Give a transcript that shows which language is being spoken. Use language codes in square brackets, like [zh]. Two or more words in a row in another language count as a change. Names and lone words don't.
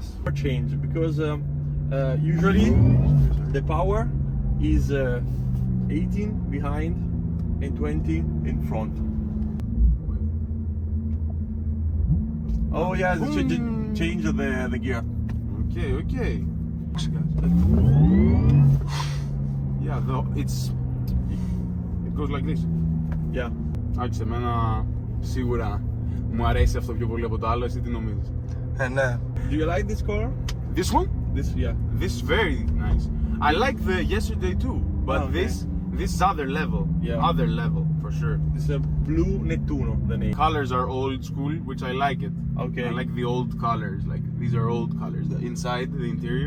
[en] For change because usually the power is 18 behind and 20 in front. Oh yeah, change the gear. Okay, okay. Yeah, it goes like this. Yeah. [el] Άκουσε, εμένα σίγουρα μου αρέσει αυτό πιο πολύ από το άλλο, εσύ τι νομίζεις? Ναι. [en] Do you like this color? This one? This, yeah. This is very nice. I like the yesterday too, but Oh, okay. this is other level. Yeah. Other level for sure. This is a blue Nettuno, the name. Colors are old school, which I like it. Okay. I like the old colors. Like these are old colors. The inside, the interior.